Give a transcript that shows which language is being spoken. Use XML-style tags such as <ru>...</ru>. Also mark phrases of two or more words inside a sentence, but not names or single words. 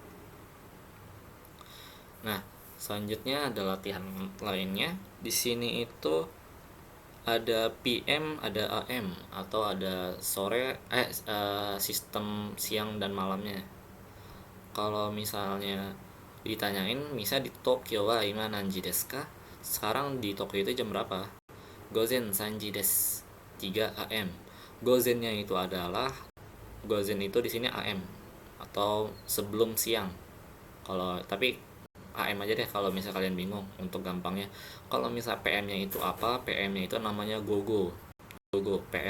<id>Nah, selanjutnya ada latihan lainnya. Di sini itu ada PM, ada AM, atau ada sore, sistem siang dan malamnya. Kalau misalnya ditanyain, misal di</id> <ja>東京は今何時ですか,</ja> <id>sekarang di Tokyo itu jam berapa?</id> <ja>午前三時です, 3 AM.</ja> <id>Gozennya itu adalah, gozen itu di sini AM atau sebelum siang. Tapi AM aja deh kalau misal kalian bingung, untuk gampangnya. Kalau misal PM-nya itu apa? PM-nya itu namanya gogo PM.</id>